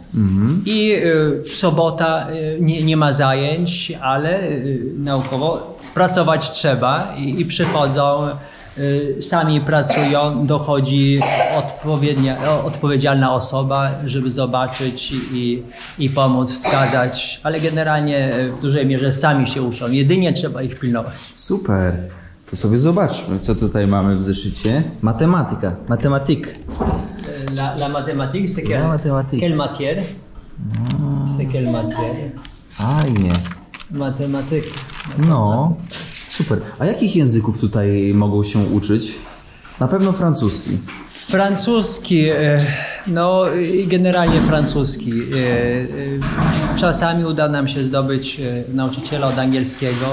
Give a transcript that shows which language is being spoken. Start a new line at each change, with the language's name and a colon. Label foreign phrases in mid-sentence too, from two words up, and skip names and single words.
Polish: I sobota nie ma zajęć, ale naukowo pracować trzeba i przychodzą, sami pracują, dochodzi odpowiedzialna osoba, żeby zobaczyć i pomóc, wskazać, ale generalnie w dużej mierze sami się uczą, jedynie trzeba ich pilnować. Super, to sobie zobaczmy, co tutaj mamy w zeszycie. Matematyka,
French: La mathématique, c'est quelle matière? C'est quelle matière?
Polish: Fajnie. Matematyka. No, super. A jakich języków tutaj mogą się uczyć? Na pewno francuski. Francuski, No, generalnie francuski. Czasami uda nam się zdobyć nauczyciela od angielskiego.